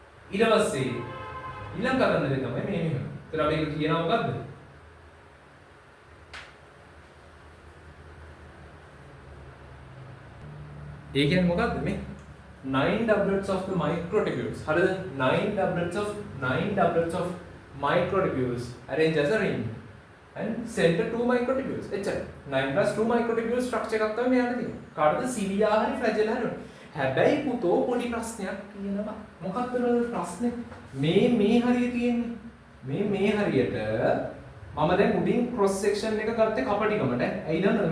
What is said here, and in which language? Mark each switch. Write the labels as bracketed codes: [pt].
[si] ඊට පස්සේ ඊළඟ කරන්න දේ තමයි මේ මෙහෙම. ඒතර අපි කියනවා මොකද්ද? ඒ කියන්නේ මොකද්ද මේ [en] 9 doublets of the microtubules. [si] හරිද? [en] 9 doublets of microtubules arrange as a ring and center 2 microtubules. [si] එච්චරයි. [en] 9 plus 2 microtubules structure [si] එකක් තමයි මෙයාට තියෙන්නේ. කාටද? සිලියා හරි ෆ්ලැජෙලා හරි. හැබැයි පුතෝ පොඩි ප්‍රශ්නයක් කියනවා. මොකක්ද ප්‍රශ්නේ? මේ හරිය තියෙන්නේ. මේ හරියට මම දැන් උඩින් cross section එක ගත්තේ කපටිකමට. ඇයි දන්නවද?